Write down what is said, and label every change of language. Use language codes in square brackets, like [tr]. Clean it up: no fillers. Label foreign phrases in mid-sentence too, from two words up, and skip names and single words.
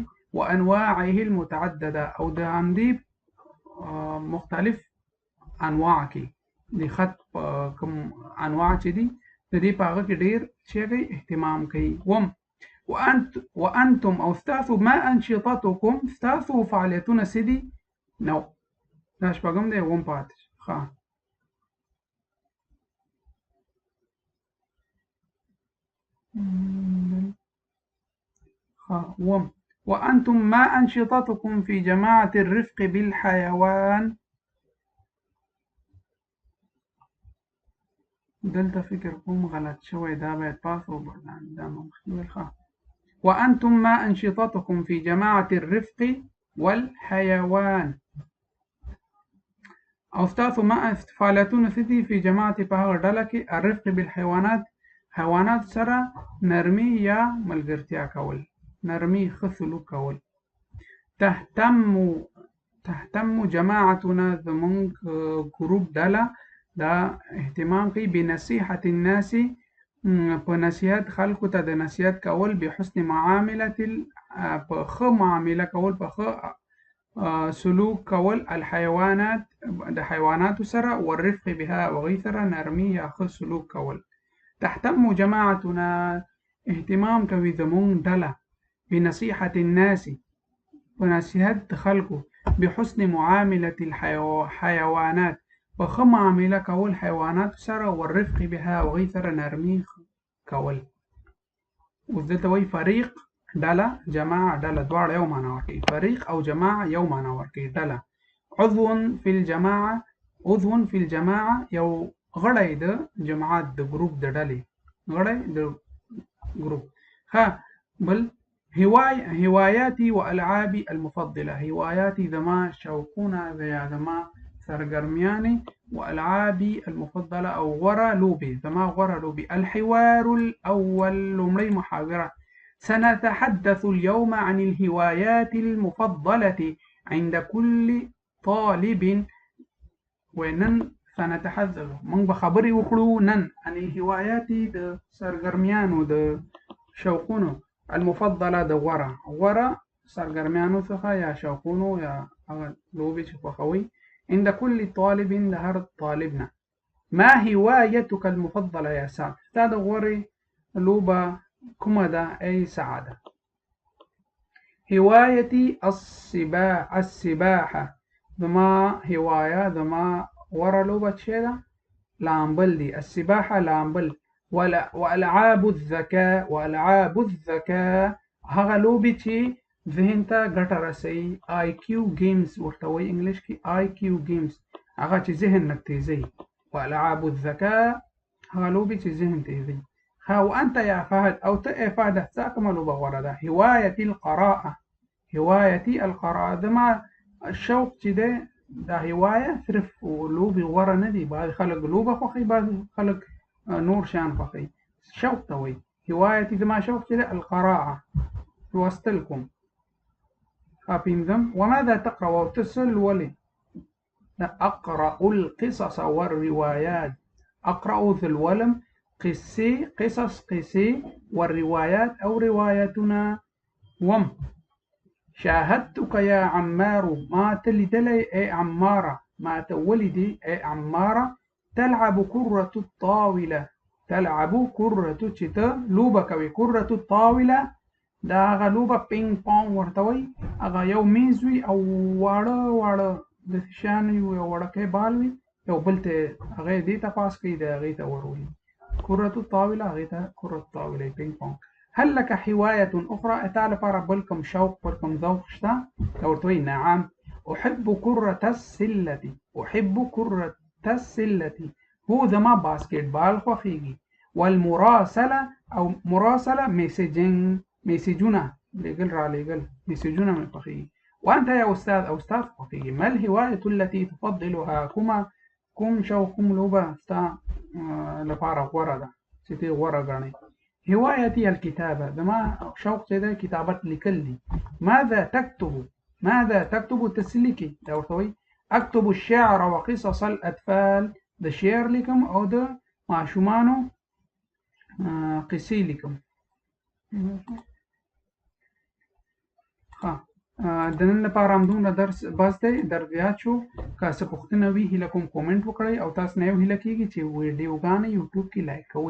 [ar] وانواعه المتعدده، [ps] او د همدې مختلف انواع کې د خط کوم انواع چې دي د دې په هغه کې ډېر چې کوي اهتمام کوي. وانتم او ستاسو [ar] ما انشطتكم، [ps] ستاسو فعالیتونه څه دي؟ نو دا شپږم دی. اووم پاتې ښه. [ar] وأنتم ما أنشطتكم في جماعة الرفق بالحيوان. [ps] دلته فکر کوم غلط شوی، دا باید پاس وبردان دا مخکې. [ar] وأنتم ما أنشطتكم في جماعة الرفق والحيوان. [ps] او ستاسو ما فعالیتونه څه دي؟ [ar] في جماعة [ps] په هغه ډله کې [ar] الرفق بالحيوانات، [ps] حیوانات سره نرمي یا ملګرتیا کول، نرمي ښه سلوک کول. [ar] تهتم جماعتنا، [ps] زمونږ ګروپ ډله دا اهتمام کوي [ar] بنصیحة الناس، [ps] په نصیحت خلکو ته د نصیحت کول، [ar] بحسن معاملة، [ps] په ښه معامله کول، په ښه سلوک کول، الحیوانات د حیواناتو سره، [ar] والرفق بها [ps] وغی سره نرمي یا ښه سلوک کول. [ar] تهتم جماعتنا [ps] اهتمام کوي زمونږ ډله [ar] بنصیحة الناس [ps] په نصیحت خلکو، [ar] بحسن معاملة الحیوانات [ps] په ښه معامله کول حیوانات سره، [ar] والرفق بها [ps] وغی سره نرمي کول. اوس دلته وایي فریق ډله، جماعه ډله، دواړه یو معنا ورکوي. فریق او جماعه یو معنا ورکوي. ډله [ar] عضو فی الجماعه، عضو فی الجماعه [ps] یو غړی د جماعت د ګروپ د ډلې، غړی د ګروپ. [ar] ها بل هواياتي والعابي المفضله. [ps] هواياتي زما شوقونه یا زما سرګرمیانې، [ar] والعابي المفضله [ps] او غوره لوبې، زما غوره لوبې. [ar] الحوار الاول، [ps] لومړی محاوره. [ar] سنتحدث اليوم عن الهوايات المفضله عند كل طالب. ونن سنتحدث، [ps] موږ به خبرې وکړو نن [ar] عن الهوايات [ps] د سرګرمیانو د شوقونو المفضلة د غوره سرګرمیانو څخه یا شوقونو یا هغه لوبې چې خوښوي. [ar] عند كل طالب [ps] د هر طالب نه. [ar] ما هوايتك المفضلة يا سعد؟ [ps] ستا د غورې لوبه کومه ده ای سعاده؟ [ar] هوايتي السباحة. [ps] زما هوايه زما غوره لوبه چې ده لامبل دي. [ar] السباحة لامبل. والعاب الذكاء [ps] هغه لوبې چې ذهن ته ګټه رسوي. [en] IQ games [ps] ورته وایي انګلیش کې. [en] IQ games [ps] هغه چې ذهن نه تیزوي. [ar] والعاب الذكاء [ps] هغه لوبې چې ذهن تیزوي. [ar] وأنت يا فهد أو يا فهد [ps] ستا کومه لوبه غوره ده؟ [ar] هوايتي القراءة. هوايتي القراءة [ps] زما الشوق چې دی دا هوايه صرف لوبې غوره نه دي. بعض خلک لوبه خوښوي، بعض خلک نور شیان خوښوي. شوق ته وایي هوايتي. زما شوق چې دی القراءة لوستل کوم. پنځم [ar] وماذا تقرأ [ps] او ته څه لولې؟ [ar] أقرأ القصص والروايات. أقرأ ذي الولم قصص والروايات أو روايتنا. شاهدتك يا عمار ما تلدلي أي عمارة ما تولدي أي عمارة تلعب كرة الطاولة. تلعب كرة [ps] چتا لوبه کوي. [ar] كرة الطاولة [ps] دا هغه لوبه [en] ping pong [ps] ورته وایي. هغه یو میز وي او واړه د شان یو وړکی بال وي، یو بل ته هغه دې ته پاس کوي د هغې ته وروي. [ar] كرة الطاولة [ps] هغې ته [ar] كرة الطاولة [en] ping pong. [ar] هل لك هواية أخرى؟ [ps] تا لپاره بل کوم شوق بل کوم ذوق شته؟ ورته وایي [ar] نعم أحب كرة السلة. أحب كرة السلة هو [ps] زما باسکټ بال خوښیږي. والمراسلة او مراسلة میسیجونه لېږل را لېږل میسیجونه مې خوښیږي. [ar] وأنت يا أستاذ أو أستاذ خوښیږي ما الهواية التي تفضلها؟ [ps] کوم شوق کوم لوبه ستا لپاره غوره ده چې ته غوره ګڼې؟ [ar] هوايتي الكتابة. [ps] زما شوق چې دی کتابت لیکل دي. [ar] ماذا تكتب؟ ماذا تكتب [ps] تسلیکي دا ورته وایي. [ar] أكتب الشعر وقصص الأطفال. [ps] د شعر لیکم او د ماشومانو قصې لیکم. د نن لپاره همدومره درس بس دی. درس زیات شو. که څه پوښتنه وي هیله کوم کومنټ وکړئ او تاسو نه یو هیله کېږي چې ویډیوګانې یوټیوب کې لایک کوئ.